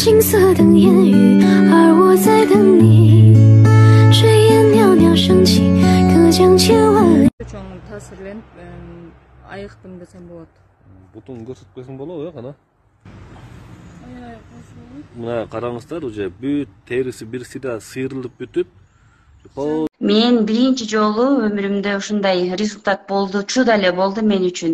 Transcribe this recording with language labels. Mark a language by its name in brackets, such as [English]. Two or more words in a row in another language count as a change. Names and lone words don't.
[Chinese] 色等烟雨，而我在等你。炊烟袅袅升起，隔江千万里。 [Kyrgyz] Чоң таасирленип айыктым десем болот. Бутун көрсөтпөсүң болобу, кана? Мына караңыздар, уже бүт терisi бир сыйда сыйрылып бүтүп. Мен биринчи жолу өмүрүмдө ушундай результат болду, чуда эле болду мен үчүн.